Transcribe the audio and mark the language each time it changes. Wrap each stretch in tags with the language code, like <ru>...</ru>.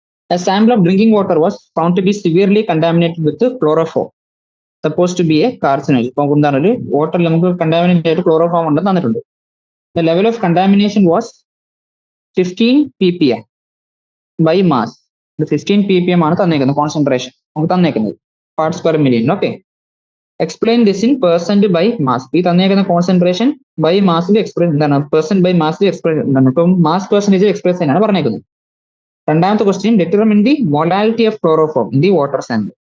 <en>A sample of drinking water was found to be severely contaminated with chloroform, supposed to be a carcinogen.</en> <ml>ഇപ്പം എന്താണ് ഒരു വാട്ടറിൽ നമുക്ക് contaminate ആയിട്ട് chloroform ഉണ്ടെന്ന് തന്നിട്ടുണ്ട്.</ml> <en>The level of contamination was 15 ppm by mass.</en> <ml>15 ppm ആണ് തന്നേക്കുന്നത് concentration നമുക്ക് തന്നേക്കുന്നത് parts per million. Okay,</ml> <en>Explain this in percent by mass.</en> <ml>ഈ തന്നേക്കുന്ന കോൺസെൻട്രേഷൻ ബൈ മാസിൽ എക്സ്പ്രസ് എന്താണ്, പെർസെന്റ് ബൈ മാസിൽ എക്സ്പ്രസ് എന്താണ്, ഇപ്പം മാസ് പെർസെന്റേജ് എക്സ്പ്രസ് ചെയ്യാനാണ് പറഞ്ഞേക്കുന്നത്. രണ്ടാമത്തെ question,</ml> <en>Determine the molality of chloroform in the water sample.</en>